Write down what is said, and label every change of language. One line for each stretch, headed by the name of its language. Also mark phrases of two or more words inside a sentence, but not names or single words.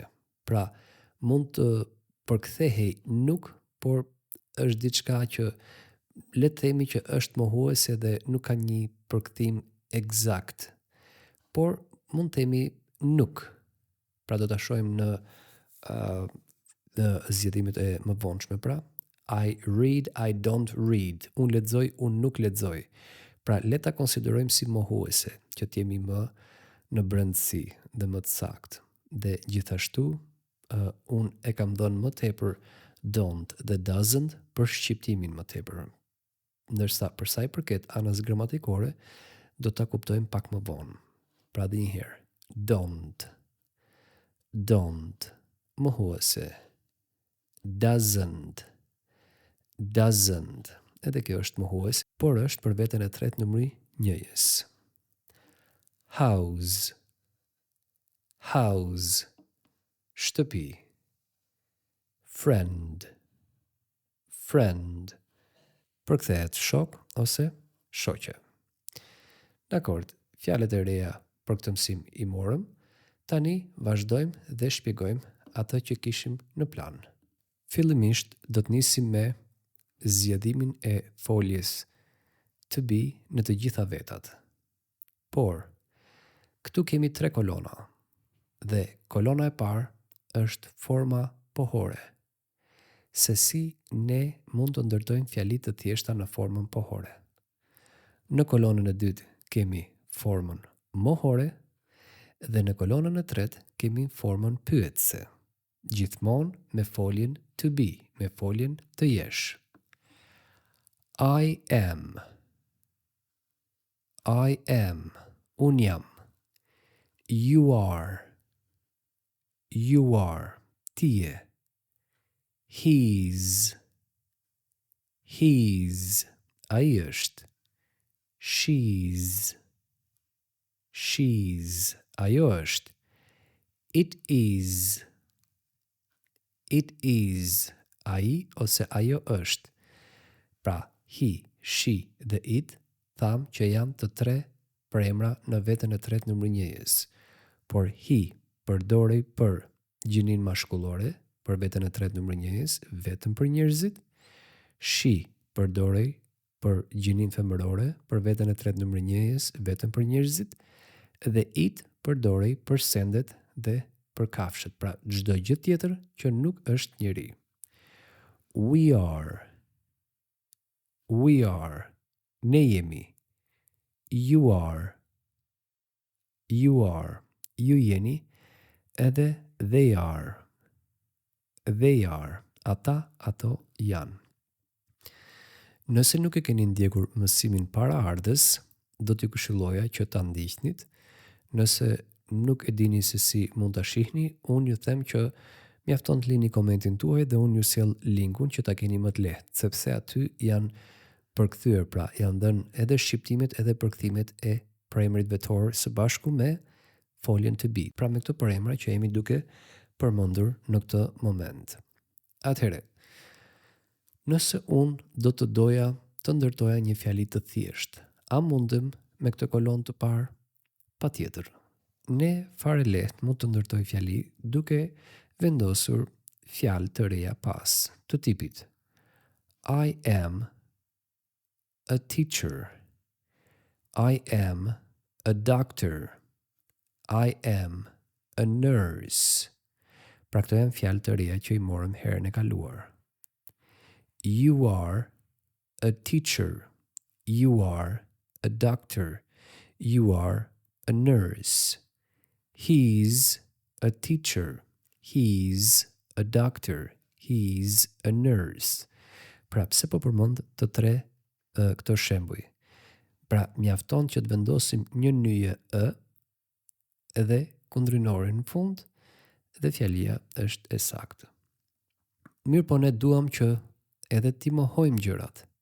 Albanian: Pra mund të përkthehej nuk, por është diçka që le të themi që është mohuese dhe nuk ka një përkthim eksakt. Por mund të themi nuk. Pra do ta shohim në zgjedhimet e mëvonshme pra.
English: I read, I don't read.
Albanian: Unë lexoj, unë nuk lexoj. Pra le ta konsiderojmë si mohuese, që të jemi më në brendësi dhe më të saktë. Dhe gjithashtu unë e kam dhënë më tepër don't dhe doesn't për shqiptimin më tepër. Ndërsa për sa i përket anës gramatikore, do ta kuptojmë pak më vonë. Pra dhe një herë.
English: Don't. Don't. Mohuese. Doesn't. Doesn't.
Albanian: Edhe kjo është mohuese, por është për veten e tretë numri 1-s.
English: House. House. Shtëpi. Friend. friend.
Albanian: Përkthehet shok ose shoqe. Dakord, fjalët e reja për këtë mësim i morëm. Tani vazhdojmë dhe shpjegojmë atë që kishim në plan. Fillimisht do të nisim me zgjidhimin e foljes
English: to be
Albanian: në të gjitha vetat. Por, këtu kemi 3 kolona dhe kolona e parë është forma pohore. Se si ne mund të ndërtojmë fjali të thjeshta në formën pohore. Në kolonën e dytë kemi formën mohore dhe në kolonën e tretë kemi formën pyetëse. Gjithmonë me foljen
English: to be,
Albanian: me foljen të jesh.
English: I am. I am.
Albanian: Unë jam.
English: You are. You are.
Albanian: Ti je.
English: He's. He's.
Albanian: Ai është.
English: She's. She's.
Albanian: Ajo është.
English: It is. It is.
Albanian: Ai ose ajo është. Pra,
English: he, she
Albanian: dhe it tham që janë të 3 premra në vetën e tretë numër 1-s. Por he përdorej për gjinin mashkullore për vetën e tretë numër 1-s, vetëm për njerëzit. She përdorej për gjinin femërore për vetën e tretë numër 1-s, vetëm për njerëzit. Dhe it përdorej për sendet dhe për kafshët, pra çdo gjë tjetër që nuk është njeri.
English: We are. We are.
Albanian: Ne jemi.
English: You are. You are.
Albanian: Ju jeni. Edhe
English: they are. They are.
Albanian: Ata, ato janë. Nëse nuk e keni ndjekur mësimin paraardhës, do t'ju këshilloja që ta ndiqnit. Nëse nuk e dini se si mund ta shihni, unë ju them që mjafton të lini komentin tuaj dhe unë ju sjell linkun që ta keni më të lehtë, sepse aty janë përkthyer, pra janë dhënë edhe shqiptimet edhe përkthimet e premrit vetor së bashku me foljen
English: to be,
Albanian: pra me këto premra që jemi duke përmendur në këtë moment. Atëherë, nëse unë do të doja të ndërtoja një fjali të thjeshtë, a mundem me këtë kolonë të parë? Patjetër. Ne fare lehtë mund të ndërtoj fjali duke vendosur fjalë të reja pas, të tipit
English: I am a teacher. I am a doctor. I am a nurse.
Albanian: Pra këto janë fjalë të reja që i morëm herën e kaluar.
English: You are a teacher. You are a doctor. You are a nurse. He's a teacher. He's a doctor. He's a nurse.
Albanian: Pra pse po përmend të 3 këto shembuj? Pra mjafton që të vendosim një nyje edhe kundrinore në fund dhe fjalia është e saktë. Mirë, po ne duam që edhe ti mohojmë gjërat.